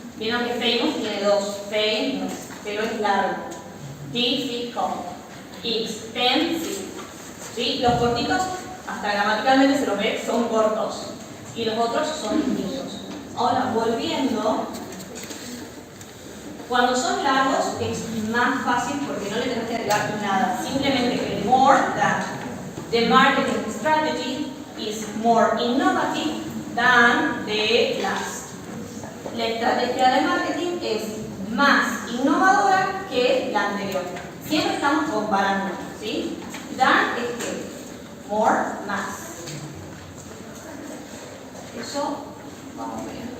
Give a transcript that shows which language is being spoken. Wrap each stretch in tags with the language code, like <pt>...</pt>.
<es>Vieron que famous tiene dos, famous, pero es largo, difficult, expensive. ¿Sí? Los cortitos, hasta gramaticalmente se los ve, son cortos. Y los otros son infinitos. Ahora, volviendo, cuando son largos es más fácil porque no le tenés que agregar nada. Simplemente que</es> <en>more than. The marketing strategy is more innovative than the last.</en> <es>La estrategia de marketing es más innovadora que la anterior. Siempre estamos comparando, ¿sí? Than es que more, más. Eso, vamos a ver.</es>